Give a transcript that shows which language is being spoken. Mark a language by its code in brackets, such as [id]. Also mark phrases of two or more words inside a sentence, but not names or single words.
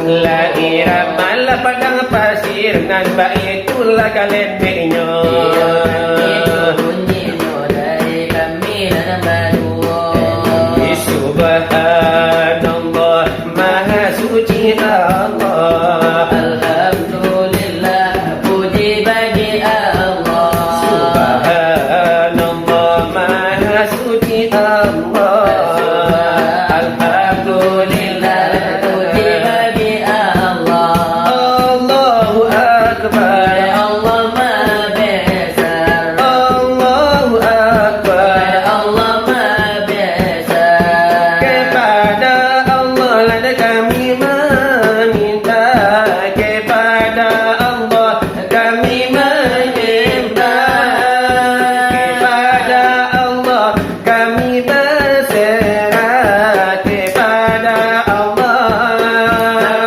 [ms] lagi ramal padang pasir nan baitulah kalian benyo Subhanallah Maha Suci Allah Alhamdulillah puji bagi Allah Subhanallah Maha Suci Allah Alhamdulillah puji bagi Allah [ar] الله أكبر [ms] Allah Maha Besar [ar] الله أكبر [ms] Allah Maha Besar kepada Allah lah kami meminta kepada Allah kami meminta kepada Allah kami berserah kepada Allah